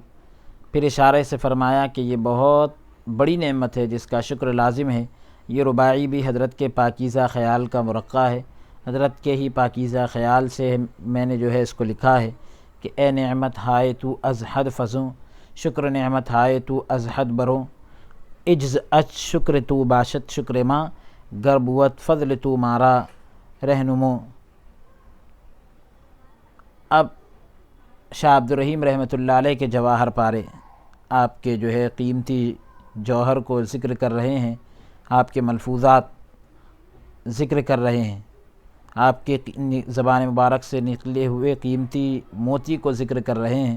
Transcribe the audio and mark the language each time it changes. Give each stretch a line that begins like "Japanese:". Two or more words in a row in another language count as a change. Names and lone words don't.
Urdu: پھر اشارے سے فرمایا کہ یہ بہت بڑی نعمت ہے جس کا شکر لازم ہے۔ یہ رباعی بھی حضرت کے پاکیزہ خیال کا مرقع ہے، حضرت کے ہی پاکیزہ خیال سے میں نے جو ہے اس کو لکھا ہے کہ
Persian: اے نعمت ہائے تو از حد فزوں، شکر نعمت ہائے تو از حد بروں، اجز اچ شکر تو باشد شکر ماں، گر بود فضل تو مارا رہنمو۔
Urdu: اب شاہ عبدالرحیم رحمۃ اللہ علیہ کے جواہر پارے آپ کے جو ہے قیمتی جوہر کو ذکر کر رہے ہیں، آپ کے ملفوظات ذکر کر رہے ہیں، آپ کے زبان مبارک سے نکلے ہوئے قیمتی موتی کو ذکر کر رہے ہیں۔